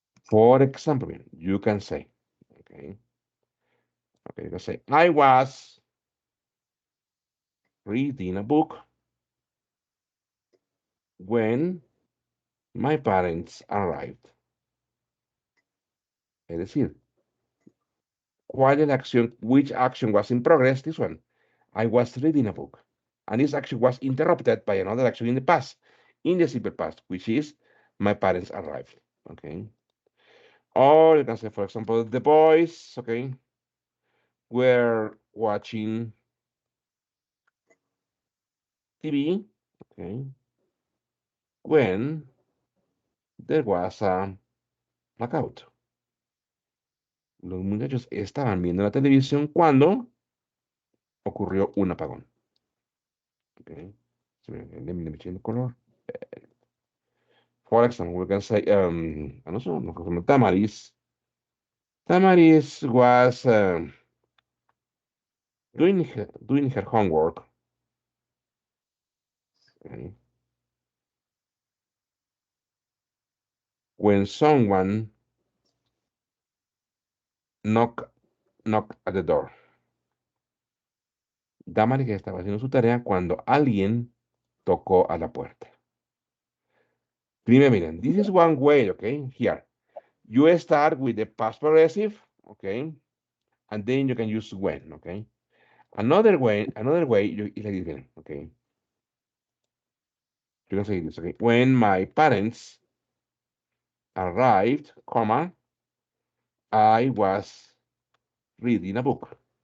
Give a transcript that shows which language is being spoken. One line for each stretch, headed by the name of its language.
English: For example, you can say, okay, you can say, I was reading a book when my parents arrived.
Spanish: Es decir, ¿cuál es la acción?
English: Which action was in progress? This one. I was reading a book. And this action was interrupted by another action in the past, in the simple past, which is my parents arrived. Okay. Or you can say, for example, the boys, okay, were watching TV, okay, when there was a blackout.
Spanish: Los muchachos estaban viendo la televisión cuando ocurrió un apagón.
English: Okay. So, let me change the color. For example, we can say, I don't know, Tamaris. Tamaris was doing her homework. Okay, when someone knock at the door.
Spanish: Damaris estaba haciendo su tarea cuando alguien tocó a la puerta. Primero, miren,
English: this is one way, okay? Here, you start with the past progressive, okay? And then you can use when, okay? Another way, you is like this, okay? You can say this, okay? When my parents arrived, comma, I was reading a book.